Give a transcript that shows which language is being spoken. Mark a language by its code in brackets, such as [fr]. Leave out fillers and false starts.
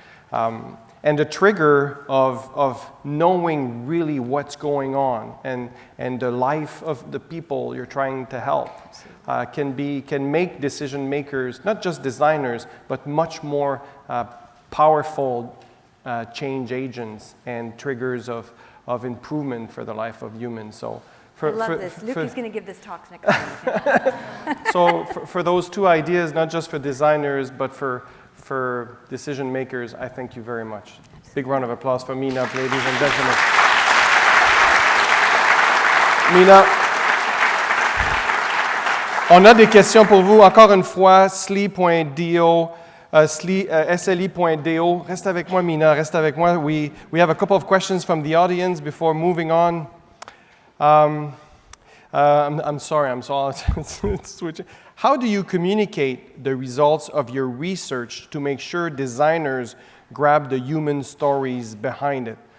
[en] And the trigger of knowing really what's going on and the life of the people you're trying to help can make decision makers, not just designers, but much more powerful change agents and triggers of improvement for the life of humans. So I love this. Luke is going to give this talk next time. So for those two ideas, not just for designers, but for decision makers, I thank you very much. Big round of applause for Meena, ladies and gentlemen. [fr] Meena, on a des questions pour vous. Encore une fois, sli.do, sli.do. Reste avec moi, Meena, reste avec moi. [en] We have a couple of questions from the audience before moving on. I'm sorry, I'm switching. How do you communicate the results of your research to make sure designers grab the human stories behind it?